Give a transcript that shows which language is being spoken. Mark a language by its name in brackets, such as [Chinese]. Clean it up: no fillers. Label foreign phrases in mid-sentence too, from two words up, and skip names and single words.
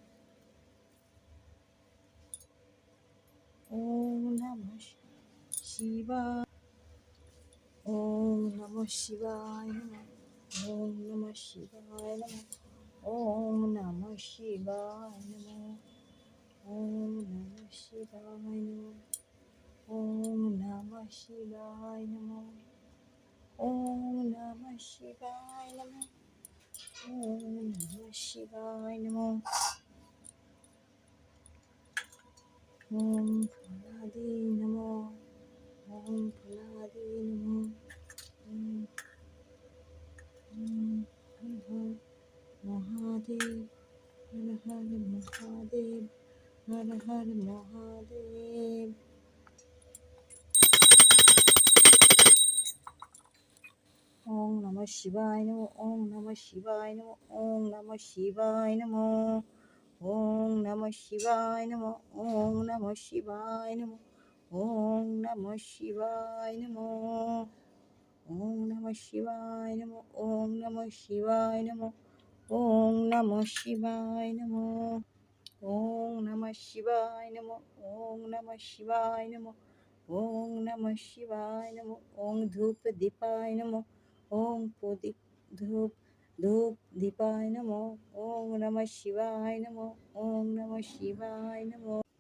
[Sanskrit] ওম নমঃ শিবায়, ওম নমঃ শিবায় নমঃ, ওম নমঃ শিবায় নমঃ, ওম নমঃ শিবায় নমঃ, ওম নমঃ শিবায় নমঃ, ওম নমঃ শিবায় নমঃ, ওম নমঃ শিবায় নমঃ, ওম নমঃ শিবায় নমঃ, ওম ফলাদি নমঃ, ওম ফলাদি নমঃ, ওম হর মহাদেব, হর হর মহাদেব, হর হর মহাদেব। ওম নমঃ শিবায় নমঃ, ওম নমঃ শিবায় নমঃ, ওম নমঃ শিবায় নমঃ, ওম নমঃ শিবায় নমঃ, ওম নমঃ শিবায় নমঃ, ওম নমঃ শিবায় নমঃ, ওম নমঃ শিবায় নমঃ, ওম নমঃ শিবায় নমঃ, ওম নমঃ শিবায় নমঃ। ওং নমঃ শিবায় নমঃ। ওং নমঃ শিবায় নমঃ। ওং নমঃ শিবায় নমঃ। ওং ধূপ দীপায় নমঃ। ওং প্রদীপ ধূপ ধূপ দীপায় নমঃ। ওং নমঃ শিবায় নমঃ। ওং নমঃ শিবায় নমঃ।